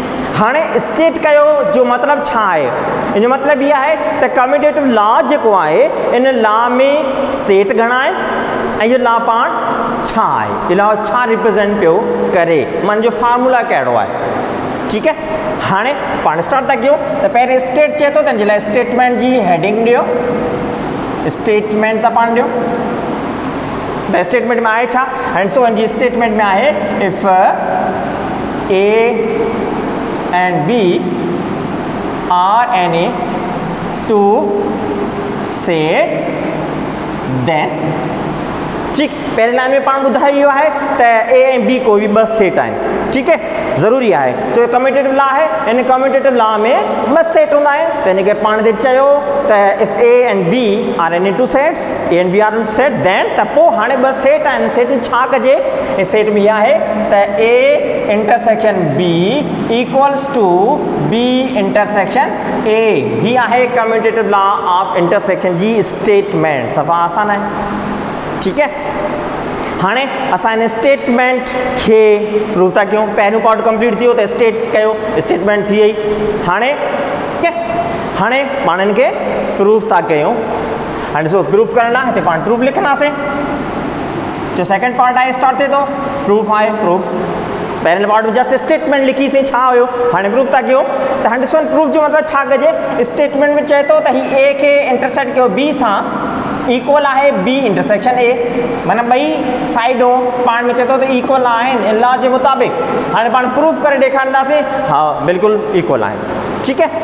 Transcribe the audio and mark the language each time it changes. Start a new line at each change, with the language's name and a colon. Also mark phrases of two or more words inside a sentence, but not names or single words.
Sindhi: हाणे स्टेट कयो जो मतिलबु छा आहे, इन जो मतिलबु इहा आहे त
English: commutative law
Sindhi: जेको आहे इन लॉ में सेट घणा आहिनि ऐं इहो लॉ पाण छा आहे, इहो लॉ छा रिप्रेज़ेंट पियो करे, मन जो फार्मूला कहिड़ो आहे, ठीकु है। हाँ पाण स्टार्ट था कयूं त पहिरें स्टेट चए थो, तंहिंजे लाइ स्टेटमेंट जी हेडिंग ॾियो, स्टेटमेंट था पाण ॾियो। त स्टेटमेंट में आहे छा,
English: and so
Sindhi: जी स्टेटमेंट में आहे
English: if A and B are any two sets then,
Sindhi: ठीक। पहिरें लाइन में पाण ॿुधायो आहे त ए ऐं बी कोई बि ॿ सेट आहिनि,
Hindi: ठीक है,
Sindhi: ज़रूरी आहे छो
English: commutative law
Sindhi: है। इन
English: commutative law
Sindhi: में बस सेट हूंदा आहिनि, त हिनखे पाण ते चयो त
English: if A and B are in two sets, A and B are in two set, then
Sindhi: त पोइ हाणे बस सेट आहिनि। सेट में छा कजे, इहे सेट में इहा आहे त
English: A intersection B equals to B intersection A.
Sindhi: ही आहे
English: commutative law of intersection
Sindhi: जी स्टेटमेंट। सफ़ा आसान आहे,
Hindi: ठीक है।
Sindhi: हाणे असां इन स्टेटमेंट खे प्रूव था कयूं। पहिरियों
English: part complete
Sindhi: थियो त स्टेट कयो, स्टेटमेंट थी वई। हाणे हाणे पाण इनखे प्रूफ था कयूं। हाणे ॾिसो प्रूफ करण लाइ हिते पाण प्रूफ लिखंदासीं। जो
English: second part
Sindhi: आहे स्टार्ट थिए थो, प्रूफ आहे। प्रूफ पहिरें पार्ट में
English: just statement
Sindhi: लिखीसीं, छा हुयो, हाणे प्रूफ था कयूं। त हाणे ॾिसो प्रूफ जो मतिलबु छा कजे। स्टेटमेंट में चए थो त ही ए खे इंटरसेक्ट कयो बी सां इक्वल आहे
English: B intersection A,
Sindhi: माना ॿई साइडूं पाण में चए थो त इक्वल आहिनि लॉ जे मुताबिक़। हाणे पाण प्रूफ करे ॾेखारींदासीं, हा बिल्कुलु इक्वल आहिनि, ठीकु है।